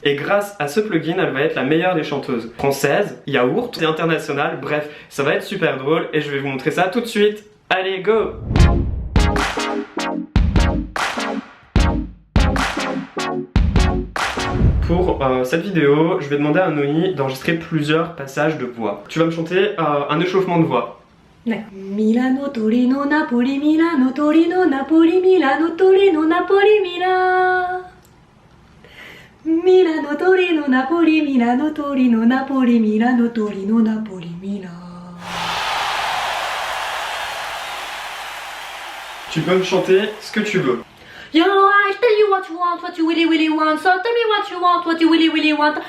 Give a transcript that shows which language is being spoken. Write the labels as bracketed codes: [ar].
[fr] Et grâce à ce plugin, elle va être la meilleure des chanteuses. Française, yaourt et internationale, bref, ça va être super drôle et je vais vous montrer ça tout de suite. Allez, go! Pour cette vidéo, je vais demander à Noni d'enregistrer plusieurs passages de voix. Tu vas me chanter un échauffement de voix. Milano, Torino, Napoli, Milano, Torino, Napoli, Milano, Torino, Napoli, Milano. Milano, Torino, Napoli, Milano, Torino, Napoli, Milano, Torino, Napoli, Milano. Tu peux me chanter ce que tu veux. [en] Yo, I tell you what you really, really want. So tell me what you really, really want.